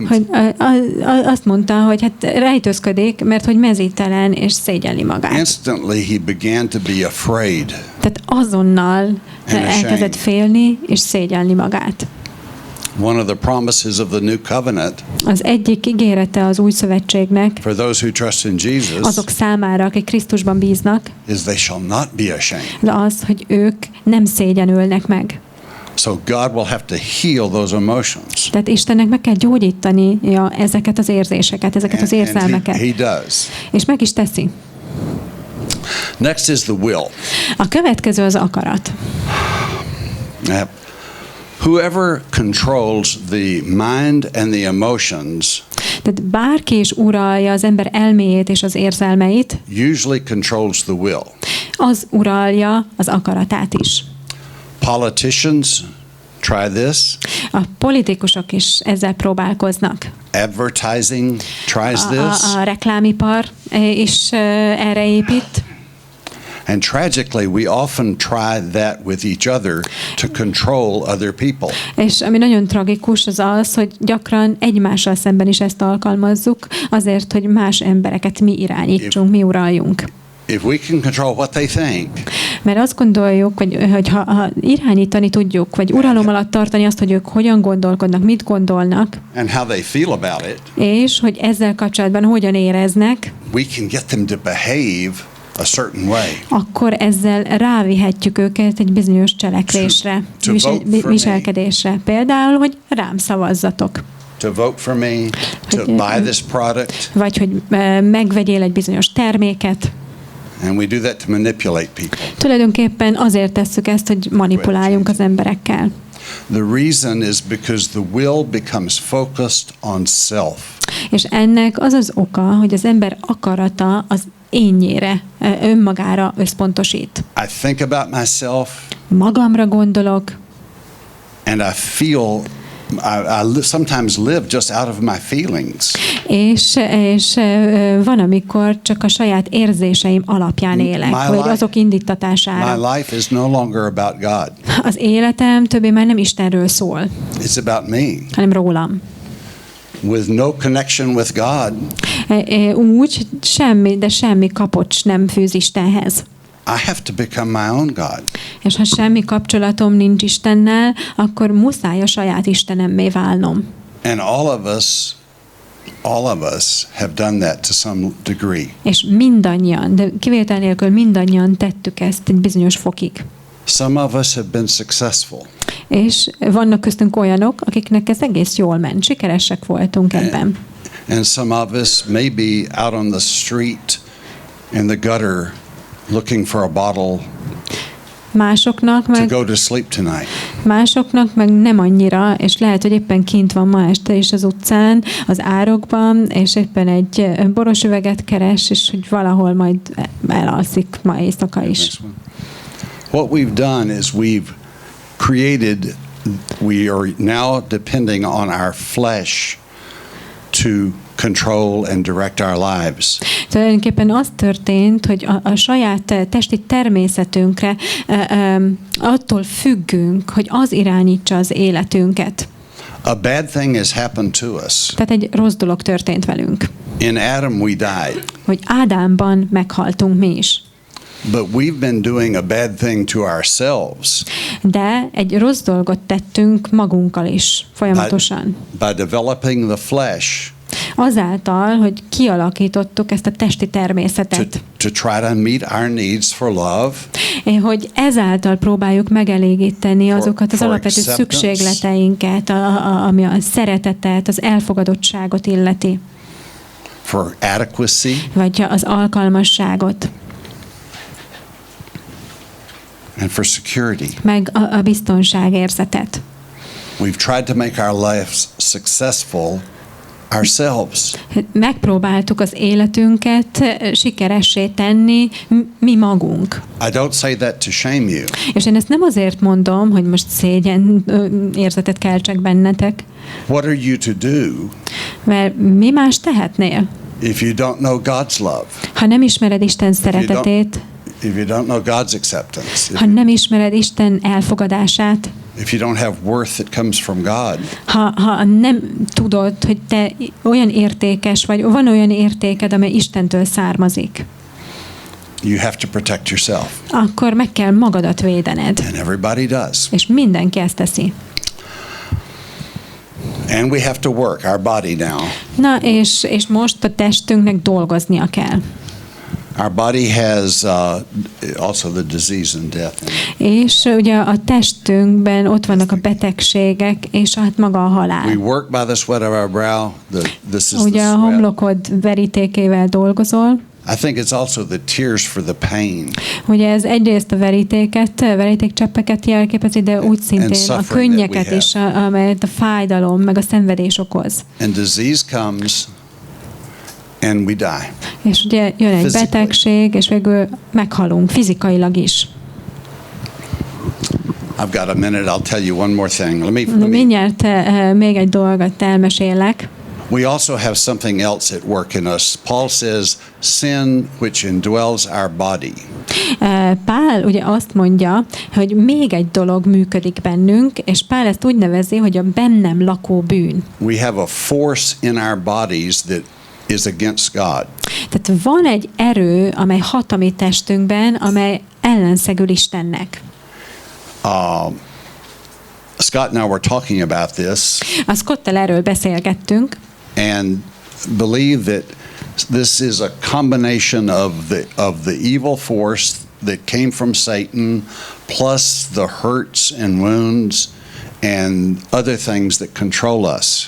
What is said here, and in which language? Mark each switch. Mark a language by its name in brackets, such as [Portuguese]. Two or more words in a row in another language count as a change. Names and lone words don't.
[Hungarian] Hogy azt mondta, hogy hát rejtőzködik, mert hogy mezítelen és szégyelli magát. [English] Instantly he began to be afraid. [Hungarian] Tehát azonnal elkezdett félni és szégyelni magát. [English] One of the promises of the new covenant. [Hungarian] Az egyik ígérete az új szövetségnek. [English] For those who trust in Jesus. [Hungarian] Azok számára, akik Krisztusban bíznak. [English] Is they shall not be ashamed. [Hungarian] Az, hogy ők nem szégyenülnek meg. [English] So God will have to heal those emotions. [Hungarian] Tehát Istennek meg kell gyógyítania ezeket az érzéseket, ezeket az érzelmeket. [English] He does. [Hungarian] És meg is teszi. [English] Next is the will. [Hungarian] A következő az akarat. [English] Whoever controls the mind and the emotions, [Hungarian] tehát bárki is uralja az ember elméjét és az érzelmeit, [English] usually controls the will. [Hungarian] Az uralja az akaratát is. [English] Politicians try this. [Hungarian] A politikusok is ezzel próbálkoznak. [English] Advertising tries this. [Hungarian] A reklámipar is erre épít. [English] And tragically, we often try that with each other to control other people. [Hungarian] És ami nagyon tragikus az az, hogy gyakran egymással szemben is ezt alkalmazzuk, azért, hogy más embereket mi irányítsunk, mi uraljunk. [English] If we can control what they think, [Hungarian] mert azt gondoljuk, hogy ha irányítani tudjuk, vagy uralom alatt tartani azt, hogy ők hogyan gondolkodnak, mit gondolnak, [English] and how they feel about it, [Hungarian] és hogy ezzel kapcsolatban hogyan éreznek, [English] we can get them to behave a certain way. [Hungarian] Akkor ezzel rávihetjük őket egy bizonyos cselekvésre, viselkedésre. Például, hogy rám szavazzatok. [English] To vote for me, to buy this product. [Hungarian] Vagy hogy megvegyél egy bizonyos terméket. [English] And we do that to manipulate people. [Hungarian] Tulajdonképpen azért tesszük ezt, hogy manipuláljunk az emberekkel. [English] The reason is because the will becomes focused on self. [Hungarian] És ennek az az oka, hogy az ember akarata az énnyére, önmagára összpontosít. [English] I think about myself. [Hungarian] Magamra gondolok. [English] And I feel I sometimes live just out of my feelings. [Hungarian] És van, amikor csak a saját érzéseim alapján élek, vagy azok indítatására. [English] My life is no longer about God. [Hungarian] Az életem többé már nem Istenről szól. [English] It's about me. [Hungarian] Hanem rólam. [English] With no connection with God. [Hungarian] Úgy, semmi kapocs nem fűz Istenhez. [English] I have to become my own God. [Hungarian] És ha semmi kapcsolatom nincs Istennel, akkor muszáj a saját Istenemmé válnom. [English] And all of us have done that to some degree. [Hungarian] És mindannyian, de kivétel nélkül mindannyian tettük ezt egy bizonyos fokig. [English] Some of us have been successful. [Hungarian] És vannak köztünk olyanok, akiknek ez egész jól ment, sikeresek voltunk ebben. [English] And some of us may be out on the street in the gutter looking for a bottle to go to sleep tonight. [Hungarian] Másoknak meg nem annyira, és lehet, hogy éppen kint van ma este is az utcán, az árokban, és éppen egy boros üveget keres, és hogy valahol majd elalszik ma éjszaka is. [English] What we've done is we are now depending on our flesh to control and direct our lives. [Hungarian] Tulajdonképpen az történt, hogy a saját testi természetünkre attól függünk, hogy az irányítsa az életünket. [English] A bad thing has happened to us. [Hungarian] Tehát egy rossz dolog történt velünk. [English] In Adam we died. [Hungarian] Hogy Ádámban meghaltunk mi is. [English] But we've been doing a bad thing to ourselves. [Hungarian] De egy rossz dolgot tettünk magunkkal is folyamatosan. [English] By developing the flesh. [Hungarian] Azáltal, hogy kialakítottuk ezt a testi természetet. [English] To try to meet our needs for love. [Hungarian] Hogy ezáltal próbáljuk megelégíteni azokat az alapvető szükségleteinket, ami a szeretetet, az elfogadottságot illeti. [English] For adequacy. [Hungarian] Vagy az alkalmasságot. [English] And for security. [Hungarian] Meg a biztonságérzetet. [English] We've tried to make our lives successful ourselves. [Hungarian] Megpróbáltuk az életünket sikeressé tenni mi magunk. [English] I don't say that to shame you. [Hungarian] És én ezt nem azért mondom, hogy most szégyen érzetet keltsek bennetek. [English] What are you to do? [Hungarian] Mert mi más tehetnél? [English] If you don't know God's love. [Hungarian] Ha nem ismered Isten szeretetét. [English] If you don't know God's acceptance. [Hungarian] Ha nem ismered Isten elfogadását. [English] If you don't have worth that comes from God. [Hungarian] Ha nem tudod, hogy te olyan értékes vagy, van olyan értéked, amely Istentől származik. [English] You have to protect yourself. [Hungarian] Akkor meg kell magadat védened. [English] And everybody does. [Hungarian] És mindenki ezt teszi. [English] And we have to work our body now. [Hungarian] Na, és most a testünknek dolgoznia kell. [English] Our body has also the disease and death. [Hungarian] És ugye a testünkben ott vannak a betegségek, és hát maga a halál. [English] We work by the sweat of our brow. This is [Hungarian] ugye [English] the [Hungarian] a [English] sweat. [Hungarian] homlokod verítékével dolgozol. [English] I think it's also the tears for the pain. [Hungarian] Ugye ez egyrészt a verítékcseppeket jelképezi, de úgy szintén a könnyeket is, amelyet a fájdalom, meg a szenvedés okoz. [English] And disease comes and we die. [Hungarian] És ugye jön egy betegség, és végül meghalunk fizikailag is. [English] I've got a minute. I'll tell you one more thing. Let me [Hungarian] Mindjárt még egy dolgot elmesélek. [English] We also have something else at work in us. Paul says, sin which indwells our body. [Hungarian] Pál ugye azt mondja, hogy még egy dolog működik bennünk, és Pál ezt úgy nevezi, hogy a bennem lakó bűn. [English] We have a force in our bodies that is against God. [Hungarian] Tehát van egy erő, amely hat a mi testünkben, amely ellenszegül Istennek. [English] Scott and I were talking about this. [Hungarian] A Scottal erről beszélgettünk. [English] And believe that this is a combination of the evil force that came from Satan, plus the hurts and wounds and other things that control us.